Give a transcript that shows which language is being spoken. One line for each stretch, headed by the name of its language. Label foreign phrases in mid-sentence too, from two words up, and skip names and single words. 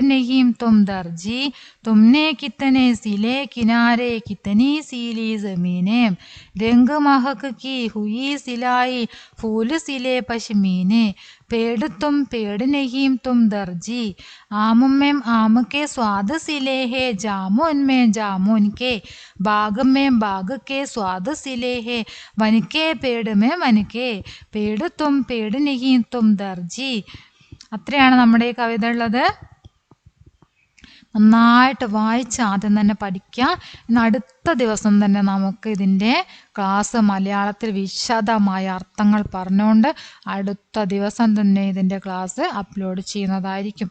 Hindi: नहीं तुम दर्जी, तुमने कितने सिले किनारे, कितनी सीली जमीनें, रंग महक की हुई सिलाई, फूल सिले पश्मीने, पेड़ नहीं तुम दर्जी, आम में आम के स्वाद सिले है, जामुन में जामुन के, बाग में बाग के स्वाद सिले है, वन के पेड़ में वन के, पेड़ नहीं तुम दर्जी.
Malayalam: അത്രയാണ് നമ്മുടെ ഈ കവിത ഉള്ളത്. നന്നായിട്ട് വായിച്ച് ആദ്യം തന്നെ പഠിക്കാം. ഇന്ന് അടുത്ത ദിവസം തന്നെ നമുക്ക് ഇതിൻ്റെ ക്ലാസ് മലയാളത്തിൽ വിശദമായ അർത്ഥങ്ങൾ പറഞ്ഞുകൊണ്ട് അടുത്ത ദിവസം തന്നെ ഇതിൻ്റെ ക്ലാസ് അപ്ലോഡ് ചെയ്യുന്നതായിരിക്കും.